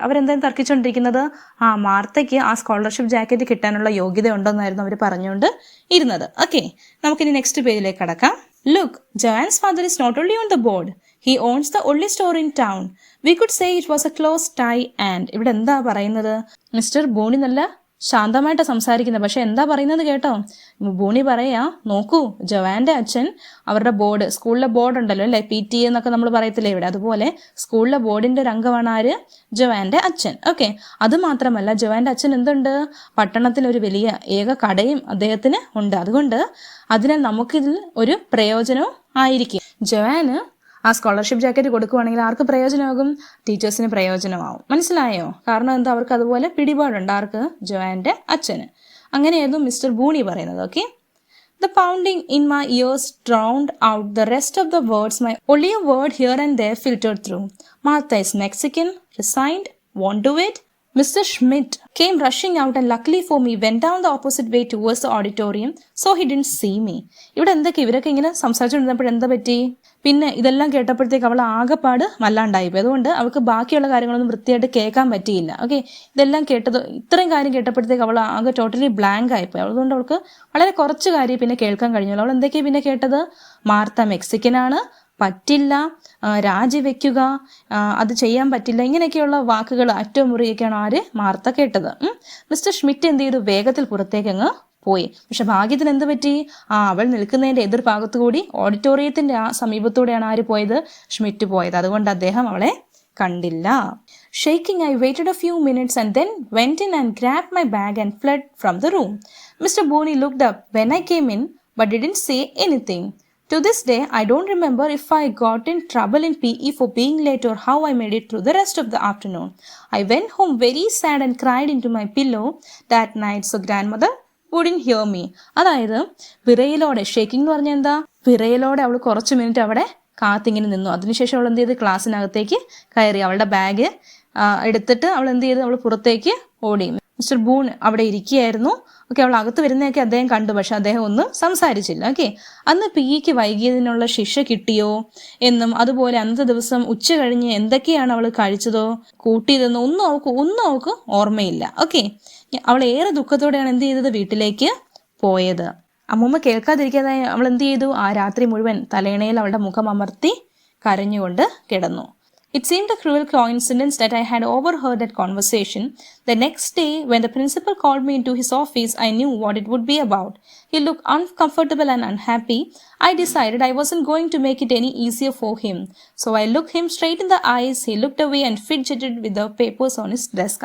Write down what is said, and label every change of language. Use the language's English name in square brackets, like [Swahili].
[Malayalam] അവരെന്തായാലും തർക്കിച്ചുകൊണ്ടിരിക്കുന്നത് മാർത്തയ്ക്ക് ആ scholarship jacket കിട്ടാനുള്ള യോഗ്യത ഉണ്ടെന്നായിരുന്നു അവർ പറഞ്ഞുകൊണ്ട് ഇരുന്നത്. ഓക്കെ, നമുക്കിനി നെക്സ്റ്റ് പേജിലേക്ക് കടക്കാം. [English] Look, Joanne's father is not only on the board, he owns the only store in town. We could say it was a close tie and. [Malayalam] ഇവിടെ എന്താ പറയുന്നത്? മിസ്റ്റർ ബോണി നല്ല ശാന്തമായിട്ട് സംസാരിക്കുന്നത്, പക്ഷെ എന്താ പറയുന്നത് കേട്ടോ? ബൂണി പറയാ, നോക്കൂ, ജവാന്റെ അച്ഛൻ അവരുടെ ബോർഡ്, സ്കൂളിലെ ബോർഡ് ഉണ്ടല്ലോ അല്ലേ, PTA എന്നൊക്കെ നമ്മൾ പറയത്തില്ലേ ഇവിടെ, അതുപോലെ സ്കൂളിലെ ബോർഡിന്റെ ഒരു അംഗമാണ് ആര്? ജവാന്റെ അച്ഛൻ. ഓക്കെ, അത് മാത്രമല്ല ജവാന്റെ അച്ഛൻ എന്തുണ്ട്? പട്ടണത്തിൽ ഒരു വലിയ ഏക കടയും അദ്ദേഹത്തിന് ഉണ്ട്. അതുകൊണ്ട് അതിനാൽ നമുക്കിതിൽ ഒരു പ്രയോജനവും ആയിരിക്കും. ജവാന് ആ സ്കോളർഷിപ്പ് ജാക്കറ്റ് കൊടുക്കുവാണെങ്കിൽ ആർക്ക് പ്രയോജനമാകും? ടീച്ചേഴ്സിന് പ്രയോജനമാവും. മനസ്സിലായോ? കാരണം എന്താ? അവർക്ക് അതുപോലെ പിടിപാടുണ്ട്. ആർക്ക്? ജോയാന്റെ അച്ഛന്. അങ്ങനെയായിരുന്നു മിസ്റ്റർ ബൂണി പറയുന്നത്. [English] Okay, the pounding in my ears drowned out the rest of the words. My only a word here and there filtered through. Martha is Mexican, resigned, won't do it, Mr. Schmidt came rushing out and luckily for me went down the opposite way towards the auditorium, so he didn't see me. [Malayalam] ഇവിടെ എന്തൊക്കെ ഇവരൊക്കെ ഇങ്ങനെ സംസാരിച്ചുകൊണ്ടിരുന്നപ്പോഴെന്താ പറ്റി? പിന്നെ ഇതെല്ലാം കേട്ടപ്പോഴത്തേക്ക് അവൾ ആകെപ്പാട് വല്ലാണ്ടായിപ്പോയി. അതുകൊണ്ട് അവൾക്ക് ബാക്കിയുള്ള കാര്യങ്ങളൊന്നും വൃത്തിയായിട്ട് കേൾക്കാൻ പറ്റിയില്ല. ഓക്കെ, ഇതെല്ലാം കേട്ടത് ഇത്രയും കാര്യം കേട്ടപ്പോഴത്തേക്ക് അവൾ ആകെ ടോട്ടലി ബ്ലാങ്ക് ആയിപ്പോയി. അതുകൊണ്ട് അവൾക്ക് വളരെ കുറച്ച് കാര്യം പിന്നെ കേൾക്കാൻ കഴിഞ്ഞുള്ളൂ. അവൾ എന്തൊക്കെയാണ് പിന്നെ കേട്ടത്? മാർത്ത മെക്സിക്കനാണ്, പറ്റില്ല, രാജിവെക്കുക, അത് ചെയ്യാൻ പറ്റില്ല, ഇങ്ങനെയൊക്കെയുള്ള വാക്കുകൾ അറ്റമുറിയൊക്കെയാണ് ആര്? മാർത്ത കേട്ടത്. മിസ്റ്റർ ഷ്മിറ്റ് എന്ത് ചെയ്തു? വേഗത്തിൽ പുറത്തേക്ക് അങ്ങ് പോയി. പക്ഷെ ഭാഗ്യത്തിന് എന്ത് പറ്റി? അവൾ നിൽക്കുന്നതിന്റെ എതിർഭാഗത്തു കൂടി ഓഡിറ്റോറിയത്തിന്റെ ആ സമീപത്തൂടെയാണ് ആര് പോയത്? ഷ്മിറ്റ് പോയത്. അതുകൊണ്ട് അദ്ദേഹം അവളെ കണ്ടില്ല. [English] Shaking, I waited a few minutes and then went in and grabbed my bag and fled from the room. Mr. Booney looked up when I came in but didn't say anything. To this day, I don't remember if I got in trouble in PE for being late or how I made it through the rest of the afternoon. I went home very sad and cried into my pillow that night, so grandmother wouldn't hear me. [Malayalam] അതായത് വിറയലോടെ, shaking എന്ന് പറഞ്ഞാൽ എന്താ? വിറയലോടെ അവൾ കുറച്ച് minute അവിടെ കാത്തിങ്ങനെ നിന്നു. അതിനുശേഷം അവൾ എന്ത് ചെയ്ത്? ക്ലാസ്സിനകത്തേക്ക് കയറി. അവളുടെ ബാഗ് എടുത്തിട്ട് അവൾ എന്ത് ചെയ്തു? അവൾ പുറത്തേക്ക് ഓടി. മിസ്റ്റർ ബൂൺ അവിടെ ഇരിക്കുകയായിരുന്നു. ഓക്കെ, അവൾ അകത്ത് വരുന്നതൊക്കെ അദ്ദേഹം കണ്ടു, പക്ഷെ അദ്ദേഹം ഒന്നും സംസാരിച്ചില്ല. ഓക്കെ, അന്ന് പിക്ക് വൈകിയതിനുള്ള ശിക്ഷ കിട്ടിയോ എന്നും അതുപോലെ അന്നത്തെ ദിവസം ഉച്ച കഴിഞ്ഞ് എന്തൊക്കെയാണ് അവൾ കഴിച്ചതോ കൂട്ടിയതെന്നോ ഒന്നും അവൾക്ക് ഓർമ്മയില്ല. ഓക്കെ, അവൾ ഏറെ ദുഃഖത്തോടെയാണ് എന്ത് ചെയ്തത്? വീട്ടിലേക്ക് പോയത്. അമ്മൂമ്മ കേൾക്കാതിരിക്കാതെ അവൾ എന്ത് ചെയ്തു? ആ രാത്രി മുഴുവൻ തലയിണയിൽ അവളുടെ മുഖം അമർത്തി കരഞ്ഞുകൊണ്ട് കിടന്നു. [English] It seemed a cruel coincidence that I had overheard that conversation. The next day, when the principal called me into his office, I knew what it would be about. He looked uncomfortable and unhappy. I decided I wasn't going to make it any easier for him. So I looked him straight in the eyes. He looked away and fidgeted with the papers on his desk.